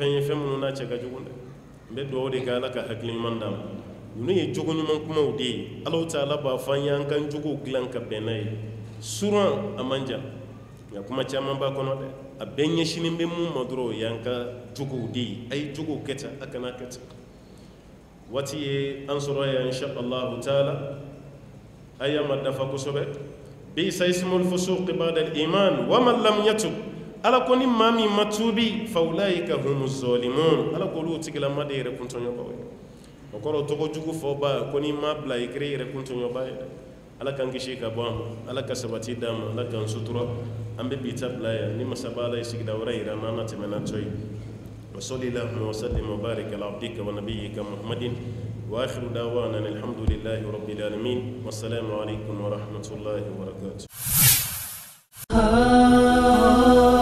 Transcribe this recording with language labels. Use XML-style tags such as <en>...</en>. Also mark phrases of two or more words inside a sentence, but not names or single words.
<bm>fɛn ye fɛn minnu n'a cɛ ka jugu dɛ n bɛ dugawu de kɛ ala ka hakili ɲuman d'a ma ninnu ye jogo ɲuman kumaw de ye</bm> <ar>الله تعالى</ar> <bm>b'a fɔ an ye an ka jogow dilan ka bɛn n'a ye suran a man jan nka kuma caman b'a kɔnɔ dɛ a bɛɛ ɲɛsinnen bɛ mun ma dɔrɔn o y'an ka jogow de ye a ye jogow kɛ tan a kana kɛ tan waati ye an sɔrɔ yan</bm> <ar>إن شاء الله تعالى</ar> <bm>a y'a ma dafa kosɛbɛ</bm> <ar>بئس الاسم الفسوق بعد الإيمان ومن لم يتب</ar> <bm>ala ko ni maa min ma tuubi</bm> <ar>فأولئك هم الظالمون</ar> <bm>ala ko olu tigilama de yɛrɛ kuntɔɲɔbaw ye o kɔrɔ tɔgɔ jugu fɔba ko ni ma bila i kɛra i yɛrɛ kuntɔɲɔba ye dɛ ala k'an kisi ka bɔ an ma ala ka sabati d'an ma ala k'an sutura an bɛ bi ta bila yan ni masaba ala ye sigida wɛrɛ yira an na tɛmɛ n'a tɔ ye</bm> <ar>وصلى الله وسلم وبارك على عبدك ونبيك محمد وآخر دعوانا الحمد لله رب العالمين والسلام عليكم ورحمة الله وبركاته.</ar>